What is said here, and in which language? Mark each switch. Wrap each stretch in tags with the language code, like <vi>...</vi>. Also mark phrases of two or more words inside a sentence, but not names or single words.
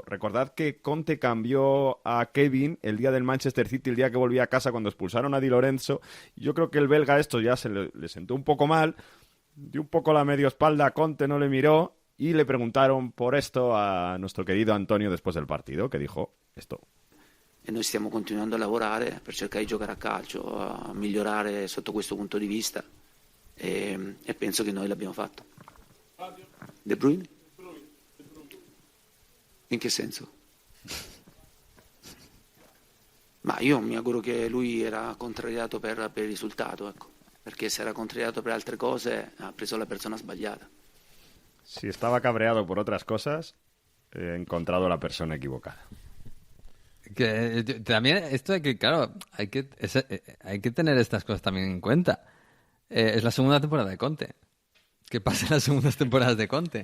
<es>Recordad que Conte cambió a Kevin el día del Manchester City, el día que volvía a casa cuando expulsaron a Di Lorenzo. Yo creo que el belga esto ya se le sentó un poco mal, dio un poco la medio espalda a Conte, no le miró, y le preguntaron por esto a nuestro querido Antonio después del partido, que dijo esto.</es> <it>E noi stiamo continuando a lavorare per cercare di giocare a calcio, a migliorare sotto questo punto di vista, e penso che noi l'abbiamo fatto. De Bruyne? In che senso? Ma io mi auguro che lui era contrariato per il risultato, ecco. Perché se era contrariato per altre cose ha preso la persona sbagliata.</it> <es>Si estaba cabreado por otras cosas, he encontrado la persona equivocada. Que también esto de que, claro, hay que tener estas cosas también en cuenta. Es la segunda temporada de Conte. ¿Qué pasa en las segundas temporadas de Conte?</es>